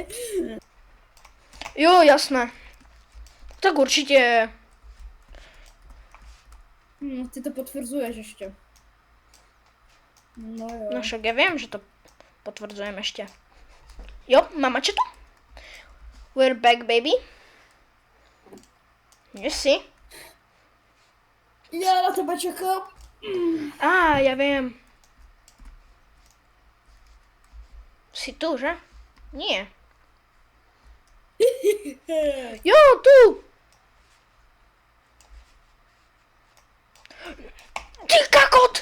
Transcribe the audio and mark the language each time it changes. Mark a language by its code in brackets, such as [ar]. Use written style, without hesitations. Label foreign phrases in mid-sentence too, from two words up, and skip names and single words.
[cs] Jo, jasné. Tak určitě. Ty to potvrzuješ ještě. No jo. No však já vím, že to potvrzujeme ještě. Jo, mám mačetu? [en] We're back, baby. You see? [cs] Já na tebe čekám. Já vím. Jsi tu, že? Nie. Jo, tu! Ty kakot!